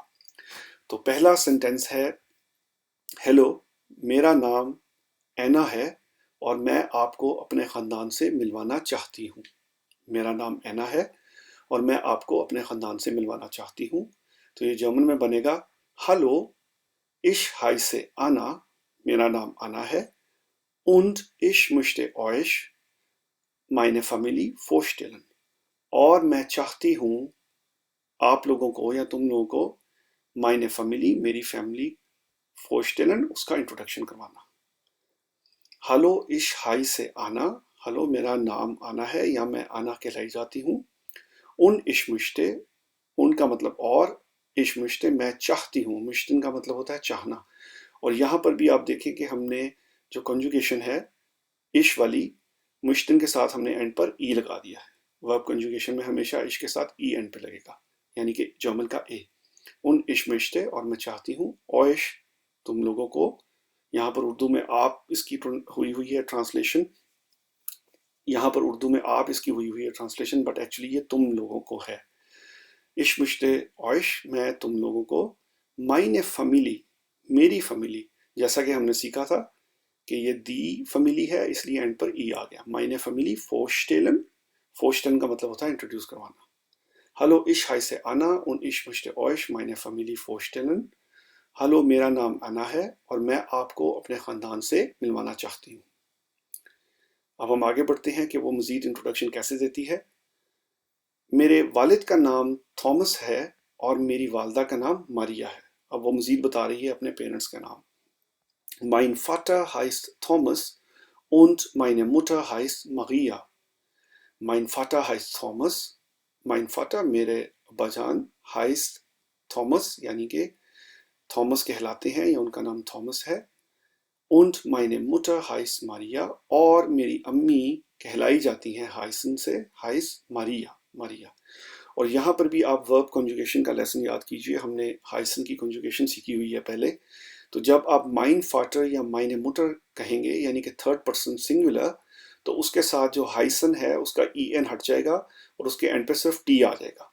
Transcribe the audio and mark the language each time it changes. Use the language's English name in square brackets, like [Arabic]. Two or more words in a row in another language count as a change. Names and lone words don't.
[Urdu] تو پہلا سینٹینس ہے، ہیلو، میرا نام اینا ہے اور میں آپ کو اپنے خاندان سے ملوانا چاہتی ہوں. میرا نام اینا ہے اور میں آپ کو اپنے خاندان سے ملوانا چاہتی ہوں. تو یہ جرمن میں بنے گا ہیلو, [German] ich heiße Anna, [Urdu] میرا نام آنا ہے, [German] und ich möchte euch meine Familie vorstellen, [Urdu] اور میں چاہتی ہوں آپ لوگوں کو یا تم لوگوں کو या तुम लोगों को [German] meine Familie, [Urdu] میری فیملی, vorstellen, اس کا انٹروڈکشن کروانا. [German] हेलो, ich heiße Anna, [Urdu] ہیلو، میرا نام آنا ہے یا میں آنا کہلائی جاتی ہوں. [German] und ich möchte, [Urdu] ان کا مطلب اور, [German] ich möchte [Urdu] میں چاہتی ہوں، möchten کا مطلب ہوتا ہے چاہنا. اور یہاں پر بھی آپ دیکھیں کہ ہم نے جو کنجوگیشن ہے اِش والی، möchten کے ساتھ ہم نے اینڈ پر ای لگا دیا ہے. [English] verb conjugation [Urdu] میں ہمیشہ اِش کے ساتھ ای اینڈ پے لگے گا، یعنی کہ جرمن کا اے. उन [German] ich möchte [Urdu] اور میں چاہتی ہوں, euch تم لوگوں کو، یہاں پر اردو میں آپ اس کی ہوئی ہے ٹرانسلیشن، یہاں پر اردو میں آپ اس کی ہوئی ہے ٹرانسلیشن, [English] but actually [Urdu] یہ تم لوگوں کو ہے. [German] ich möchte euch [Urdu] میں تم لوگوں کو, [German] meine Familie [Urdu] میری فیملی، جیسا کہ ہم نے سیکھا تھا کہ یہ دی فیملی ہے اس لیے اینڈ پر ای آ گیا. [German] meine Familie vorstellen, vorstellen [Urdu] کا مطلب ہوتا ہے انٹروڈیوس کروانا. [German] Hallo, ich heiße Anna und ich möchte euch meine Familie vorstellen. [Urdu] ہیلو، میرا نام انّا ہے اور میں آپ کو اپنے خاندان سے ملوانا چاہتی ہوں. اب ہم آگے بڑھتے ہیں کہ وہ مزید انٹروڈکشن کیسے دیتی ہے. میرے والد کا نام تھامس ہے اور میری والدہ کا نام ماریا ہے. اب وہ مزید بتا رہی ہے اپنے پیرنٹس کا نام. [German] Mein Vater heißt Thomas und meine Mutter heißt Maria. Mein Vater heißt Thomas. mein Vater [Urdu] میرے ابا جان [German] heißt Thomas, [Urdu] یعنی کہ تھامس کہلاتے ہیں یا ان کا نام تھامس ہے. [German] und meine Mutter heißt Maria, [Urdu] اور میری امی کہلائی جاتی ہیں ہائسن سے, [German] heißt Maria, Maria. [Urdu] اور یہاں پر بھی آپ [English] verb conjugation [Urdu] کا لیسن یاد کیجیے، ہم نے ہائسن کی کانجوگیشن سیکھی ہوئی ہے پہلے. تو جب آپ [German] mein Vater [Urdu] یا [German] meine Mutter [Urdu] کہیں گے یعنی کہ [English] third person singular, [Urdu] ، تو اس کے ساتھ جو ہائسن ہے اس کا ای این ہٹ جائے گا اور اس کے اینڈ پے صرف ٹی آ جائے گا.